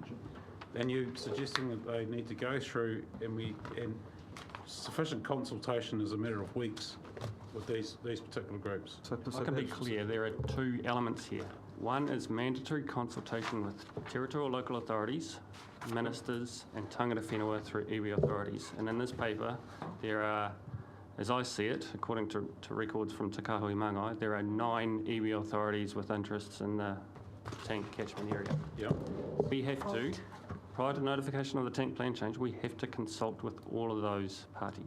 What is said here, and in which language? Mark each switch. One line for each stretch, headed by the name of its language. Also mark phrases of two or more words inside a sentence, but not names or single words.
English: And you're suggesting that they need to go through and sufficient consultation is a matter of weeks with these particular groups. I can be clear, there are 2 elements here. One is mandatory consultation with territorial local authorities, ministers and
Māori: tangata whenua
English: through iwi authorities. And in this paper, there are, as I see it, according to records from Te Kahui Mangai, there are 9 iwi authorities with interests in the tank catchment area. Yep. We have to, prior to notification of the tank plan change, we have to consult with all of those parties.